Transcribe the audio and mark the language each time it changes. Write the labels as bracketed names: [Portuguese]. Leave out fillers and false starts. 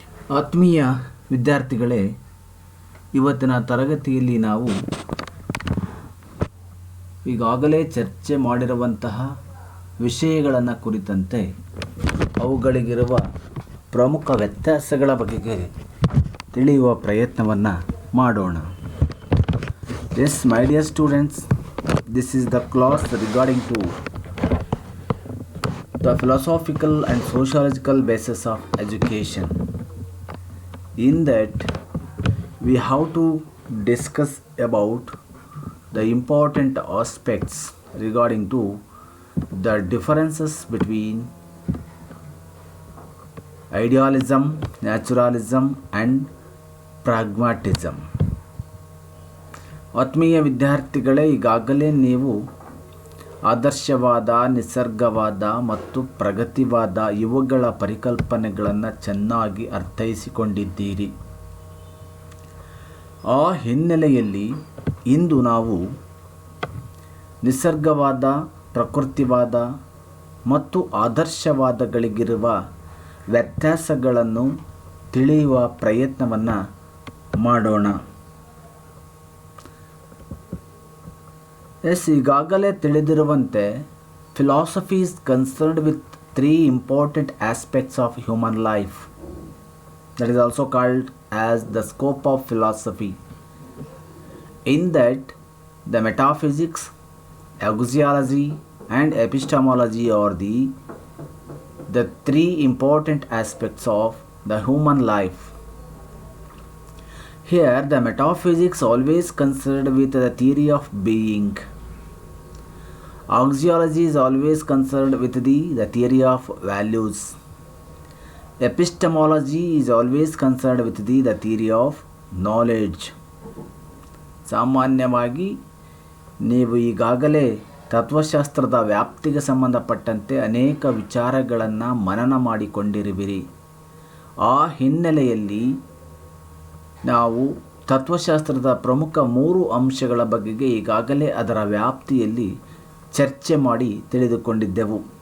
[Kannada] ಆತ್ಮೀಯ ವಿದ್ಯಾರ್ಥಿಗಳೇ, ಇವತ್ತಿನ ತರಗತಿಯಲ್ಲಿ ನಾವು ಈಗಾಗಲೇ ಚರ್ಚೆ ಮಾಡಿರುವಂತಹ ವಿಷಯಗಳನ್ನು ಕುರಿತಂತೆ ಅವುಗಳಿಗಿರುವ ಪ್ರಮುಖ ವ್ಯತ್ಯಾಸಗಳ ಬಗೆಗೆ ತಿಳಿಯುವ ಪ್ರಯತ್ನವನ್ನು ಮಾಡೋಣ. [English] Yes, my dear students, this is the class regarding to the philosophical and sociological basis of education. In that, we have to discuss about the important aspects regarding to the differences between idealism, naturalism and pragmatism. [Kannada] ಆತ್ಮೀಯ ವಿದ್ಯಾರ್ಥಿಗಳೇ, ಈಗಾಗಲೇ ನೀವು ಆದರ್ಶವಾದ, ನಿಸರ್ಗವಾದ ಮತ್ತು ಪ್ರಗತಿವಾದ ಇವುಗಳ ಪರಿಕಲ್ಪನೆಗಳನ್ನು ಚೆನ್ನಾಗಿ ಅರ್ಥೈಸಿಕೊಂಡಿದ್ದೀರಿ. ಆ ಹಿನ್ನೆಲೆಯಲ್ಲಿ ಇಂದು ನಾವು ನಿಸರ್ಗವಾದ, ಪ್ರಕೃತಿವಾದ ಮತ್ತು ಆದರ್ಶವಾದಗಳಿಗಿರುವ ವ್ಯತ್ಯಾಸಗಳನ್ನು ತಿಳಿಯುವ ಪ್ರಯತ್ನವನ್ನು ಮಾಡೋಣ. ಈಗಾಗಲೇ ತಿಳಿದಿರುವಂತೆ [English] Philosophy is concerned with three important aspects of human life. That is also called as the scope of philosophy. In that, the metaphysics, axiology and epistemology are the three important aspects of the human life. Here, the metaphysics always concerned with the theory of being. Axiology is always concerned with the theory of values. Epistemology is always concerned with the theory of knowledge. [Kannada] ಸಾಮಾನ್ಯವಾಗಿ ನೀವು ಈಗಾಗಲೇ ತತ್ವಶಾಸ್ತ್ರದ ವ್ಯಾಪ್ತಿಗೆ ಸಂಬಂಧಪಟ್ಟಂತೆ ಅನೇಕ ವಿಚಾರಗಳನ್ನು ಮನನ ಮಾಡಿಕೊಂಡಿರುವಿರಿ. ಆ ಹಿನ್ನೆಲೆಯಲ್ಲಿ ನಾವು ತತ್ವಶಾಸ್ತ್ರದ ಪ್ರಮುಖ 3 ಅಂಶಗಳ ಬಗೆಗೆ ಈಗಾಗಲೇ ಅದರ ವ್ಯಾಪ್ತಿಯಲ್ಲಿ ಚರ್ಚೆ ಮಾಡಿ ತಿಳಿದುಕೊಂಡಿದ್ದೆವು.